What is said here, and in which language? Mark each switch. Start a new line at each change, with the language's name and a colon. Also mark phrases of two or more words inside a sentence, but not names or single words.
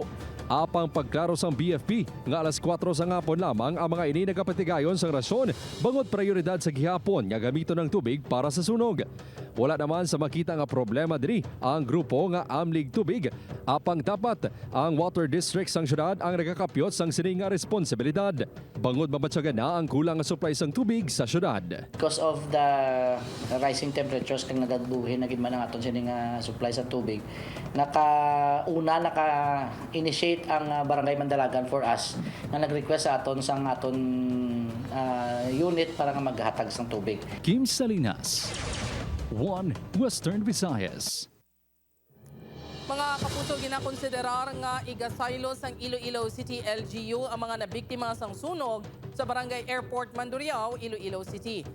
Hiligaynon: Apang pagklaro sang BFP, nga alas 4 sa ngapon lamang ang mga ini nagapatigayon sang rasyon, bangod prioridad sa gihapon nga gamito ng tubig para sa sunog. Wala naman sa makita nga problema diri ang grupo nga amlig tubig. Apang dapat ang water district sang syudad ang nagakapyot sang sining nga responsibilidad. Bangod mabatyagan na ang kulang nga supply sang tubig sa syudad.
English: Because of the rising temperatures
Hiligaynon: kag nagabuhi na gid man ang aton sining nga supply sa tubig, naka-initiate ang Barangay Mandalagan
English: for us
Hiligaynon: na nag-request sa aton sang aton unit para nga maghatag sang tubig. Kim Salinas, 1 Western Visayas. Mga kapuso, ginakonsiderar nga igasaylo sang Iloilo City LGU ang mga nabiktima sang sunog sa Barangay Airport Mandurriao, Iloilo City.